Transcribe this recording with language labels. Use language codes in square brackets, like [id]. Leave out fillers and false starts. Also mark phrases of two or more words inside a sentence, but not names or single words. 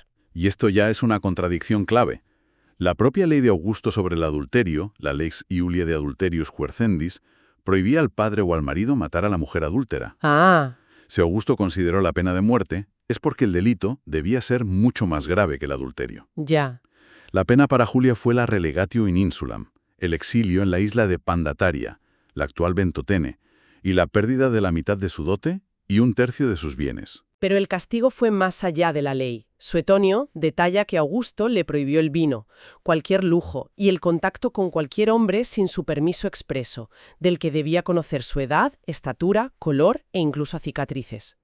[es] Y esto ya es una contradicción clave. La propia ley de Augusto sobre el adulterio, la Lex Iulia de Adulterius Quercendis, prohibía al padre o al marido matar a la mujer adúltera. Ah. Si Augusto consideró la pena de muerte, es porque el delito debía ser mucho más grave que el adulterio. Ya. La pena para Julia fue la [la] relegatio in insulam, [es] el exilio en la isla de Pandataria, la actual Ventotene, y la pérdida de la mitad de su dote y 1/3 de sus bienes. Pero el castigo fue más allá de la ley. Suetonio detalla que Augusto le prohibió el vino, cualquier lujo y el contacto con cualquier hombre sin su permiso expreso, del que debía conocer su edad, estatura, color e incluso cicatrices.